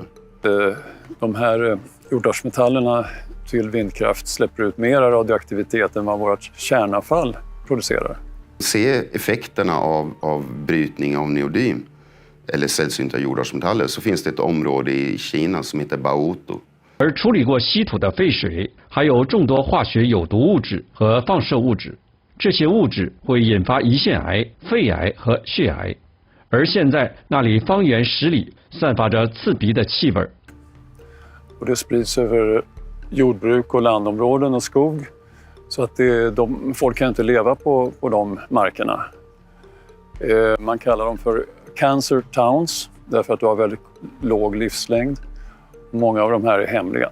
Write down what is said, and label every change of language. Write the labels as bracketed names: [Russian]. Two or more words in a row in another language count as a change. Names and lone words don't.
[Swedish] De här jordartsmetallerna till vindkraft släpper ut mer radioaktivitet än vad vårt kärnavfall producerar. Se effekterna av brytning av neodym eller sällsynta jordartsmetaller, så finns det ett område i Kina som heter Baotou. [Chinese] 而处理过稀土的废水，还有众多化学有毒物质和放射物质。这些物质会引发胰腺癌、肺癌和血癌。而现在那里方圆10里散发着刺鼻的气味。 [Swedish] Och det sprids över jordbruk och landområden och skog. Så att folk kan inte leva på de markerna. Man kallar dem för [English] cancer towns [Swedish] därför att du har väldigt låg livslängd. Många av de här är hemliga.